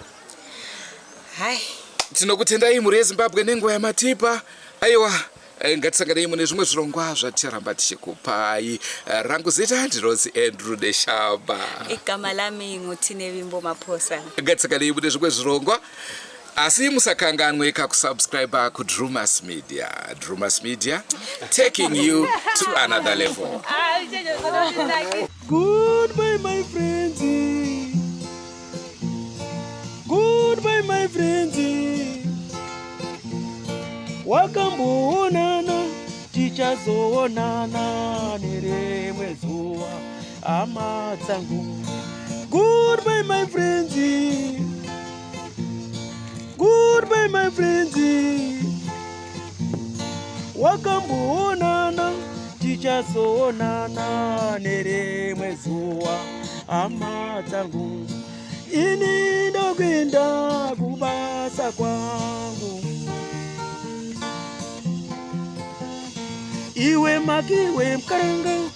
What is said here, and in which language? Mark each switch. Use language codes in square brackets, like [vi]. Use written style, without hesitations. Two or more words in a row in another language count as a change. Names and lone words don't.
[sn] tinokutendai mhuri yeZimbabwe nenguva yamatipa aiwa ngatisanganei mune zvimwe zvirongwa zvaticharamba tichikupai rangu zita ndinonzi Andrew Deshaba [nd] igama lami nguThinevimbo Maphosa [sn] ngatisanganei mune zvimwe zvirongwa asi musakanganwe kakusubscribe kuDrumas Media. Drumas Media, [en] taking you to another level. Goodbye, my friends. Goodbye, my friends. [sn] Wakamboonana, tichazoonana nerimwe zuva, hama dzangu. [en] Goodbye, my friends. Goodbye, my friends. [sn] Wakamboonana, tichazoonana nerimwe zuva, hama dzangu. Ini ndokwenda kubasa kwangu. Iwe makiwe mkaranga.